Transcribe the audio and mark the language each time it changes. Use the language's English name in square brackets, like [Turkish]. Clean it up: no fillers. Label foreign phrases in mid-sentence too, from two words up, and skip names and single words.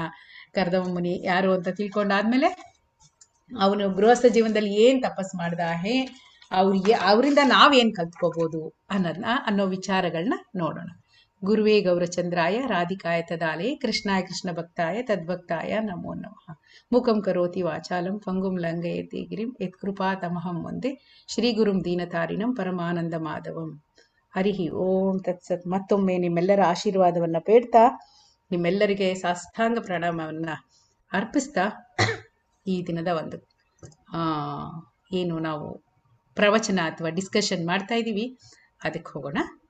[Kannada] ಕರ್ದಮ ಮುನಿ ಯಾರು ಅಂತ ತಿಳ್ಕೊಂಡಾದ್ಮೇಲೆ ಅವನು ಗೃಹಸ್ಥ ಜೀವನದಲ್ಲಿ ಏನ್ ತಪಸ್ ಮಾಡ್ದ, ಅವರಿಂದ ನಾವೇನ್ ಕಲ್ತ್ಕೋಬಹುದು ಅನ್ನೋ ವಿಚಾರಗಳನ್ನ ನೋಡೋಣ. [Sanskrit] ಗುರುವೇ ಗೌರಚಂದ್ರಾಯ ರಾಧಿಕಾಯ ತದಾಲಯ ಕೃಷ್ಣಾಯ ಕೃಷ್ಣ ಭಕ್ತಾಯ ತದ್ಭಕ್ತಾಯ ನಮೋ ನಮಃ. ಮುಖಂ ಕರೋತಿ ವಾಚಾಲಂ ಪಂಗುಂ ಲಂಘಯತೆ ಗಿರಿಂ ಯತ್ಕೃಪಾ ತಮಹಂ ವಂದೇ ಶ್ರೀ ಗುರುಂ ದೀನತಾರಿಣಂ ಪರಮಾನಂದ ಮಾಧವಂ. ಹರಿ ಓಂ ತತ್ಸತ್. [Kannada] ಮತ್ತೊಮ್ಮೆ ನಿಮ್ಮೆಲ್ಲರ ಆಶೀರ್ವಾದವನ್ನ ಬೇಡ್ತಾ ನಿಮ್ಮೆಲ್ಲರಿಗೆ ಸಾಷ್ಟಾಂಗ ಪ್ರಣಾಮವನ್ನ ಅರ್ಪಿಸ್ತಾ ಈ ದಿನದ ಒಂದು ಏನು ನಾವು ಪ್ರವಚನ ಅಥವಾ ಡಿಸ್ಕಷನ್ ಮಾಡ್ತಾ ಇದ್ದೀವಿ ಅದಕ್ಕೆ ಹೋಗೋಣ.